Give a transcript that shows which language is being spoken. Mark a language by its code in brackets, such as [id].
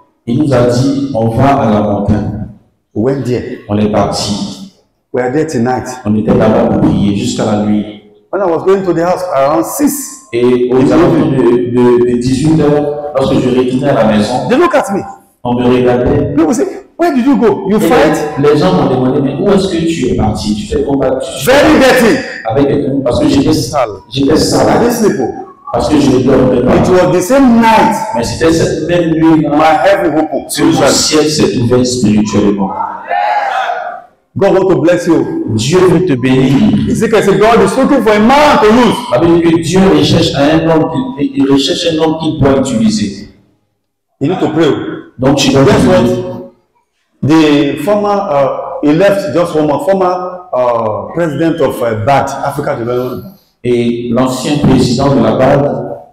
[fr] Il nous a dit on va à la montagne. [en] We went there. [fr] On est parti. [en] We are there tonight. [fr] On était là-bas pour prier jusqu'à la nuit. [en] When I was going to the house around 6. [fr] Et aux alentours de 18 heures, lorsque je retournais à la maison, [en] they look at me. [fr] On me regardait. [en] People say, where did you go? You fight? [fr] Les gens m'ont demandé, mais où est-ce que tu es parti? Tu fais combattre? [en] Very dirty. [fr] Avec quelqu'un, parce que j'étais sale. J'étais sale. [en] I didn't sleep. [fr] Parce que je ne dormais pas. [en] It was the same night. [fr] Mais c'était cette même nuit. [en] My heaven opened. [fr] Que mon ciel s'est ouvert spirituellement. [en] God wants to bless you. [fr] Dieu veut te bénir. [en] He said, God is looking for a man to use. [fr] Ça veut dire que Dieu recherche un homme qu'il doit utiliser. [en] You need to pray. [fr] Donc tu dois prier. [en] The former, he left just one more former president of BAD, Africa Development. [fr] Et l'ancien président de la BAD,